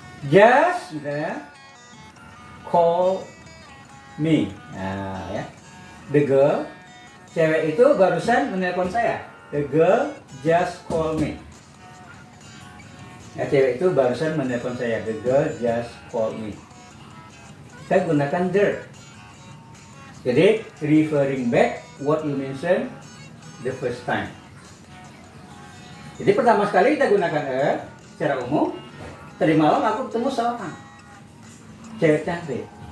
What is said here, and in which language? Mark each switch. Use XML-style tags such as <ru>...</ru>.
<en>Just, misalnya, call me. Nah, ya. The girl,</en> <id>cewek itu barusan menelpon saya.</id> <en>The girl just call me.</en> <id>Ya, cewek itu barusan menelpon saya.</id> <en>The girl just call me.</en> <id>Kita gunakan</id> <en>the. Jadi referring back what you mentioned the first time.</en> <id>Jadi pertama sekali kita gunakan a secara umum. Tadi malam aku ketemu seorang cewek cantik.</id>